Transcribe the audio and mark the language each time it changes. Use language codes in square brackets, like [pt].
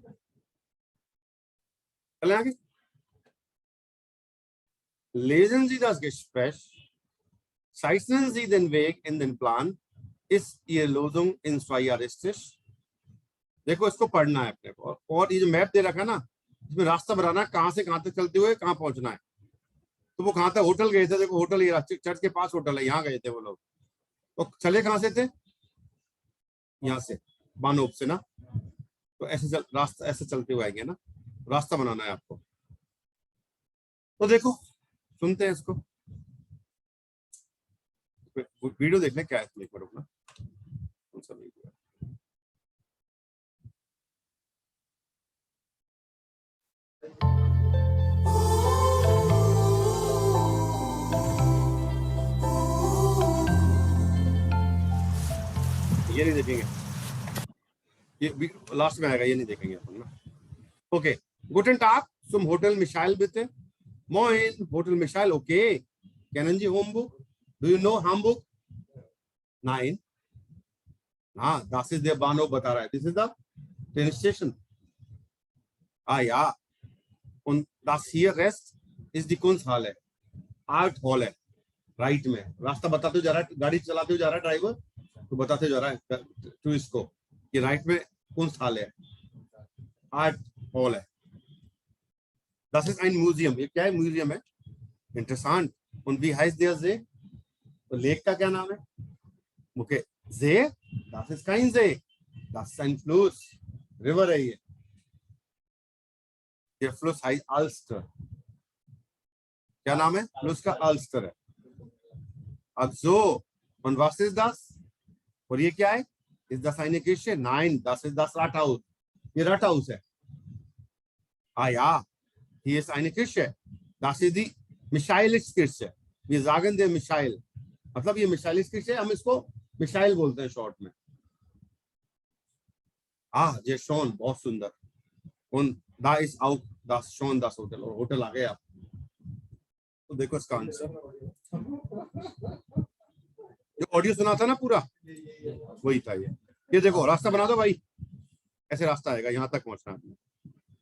[hi] चले आगे। [de] Lesen Sie das Gespräch, zeichnen Sie den Weg in den Plan, ist Ihre Lösung realistisch? [hi] देखो इसको पढ़ना है अपने को, और ये जो मैप दे रखा है ना, इसमें रास्ता बनाना, कहाँ से कहाँ तक चलते हुए कहाँ पहुंचना है। तो वो कहाँ तक होटल गए थे, देखो होटल ये चर्च के पास होटल है, यहाँ गए थे वो लोग। तो चले कहाँ से थे? यहाँ से बानोप से ना, तो ऐसे रास्ता ऐसे चलते हुए आएंगे ना, रास्ता बनाना है आपको। तो देखो सुनते हैं इसको, वीडियो देखने क्या है एक बार ना, कौन सा वीडियो है? ये नहीं देखेंगे, ये लास्ट में आएगा, ये नहीं देखेंगे अपन ना। [de] ओके, गुटन टाग zum Hotel Michael bitte. Moin, Hotel Michael, okay. Kennen Sie Hamburg? [en] Do you know Hamburg? [de] Nein. हाँ, das ist der Bahnhof [hi] बता रहा है. [en] This is the train station. [de] Ah ja. Und das hier Rest ist die Kunsthalle. [en] Art Hall है. [hi] Right में रास्ता बताते जा रहा है, गाड़ी चलाते हुए जा रहा है ड्राइवर, तो बताते जा रहा है टूरिस्ट को कि राइट में कुंस्थाल है, आर्ट हॉल है। [de] Das ist ein Museum. [hi] ये क्या है? म्यूजियम है। इंटरेस्टेंट। [de] Und wie heißt der See? [hi] तो लेक का क्या नाम है? Okay, See? [de] Das ist kein See. Das ist ein Fluss. [hi] River है ये। [de] Der Fluss heißt Alster। [hi] क्या नाम है? फ्लूस का Alster है। [de] अब so, und was ist das? [hi] और ये क्या है? [de] Ist das eine Kirche? Nein, das ist das Rathaus. [hi] ये Rathaus है। [de] Ah ja, hier ist eine Kirche. Das ist die Michaeliskirche. Wir sagen der Michael. [hi] मतलब ये Michaeliskirche, हम इसको Michael बोलते हैं शॉर्ट में। Ah, ये schon, बहुत सुंदर। [de] Und da ist auch das schon das Hotel, [hi] और होटल आ गया। तो देखो इसका आंसर, जो ऑडियो सुना था ना पूरा, वही था ये देखो रास्ता बना दो भाई, ऐसे रास्ता आएगा, यहाँ तक पहुंचना है।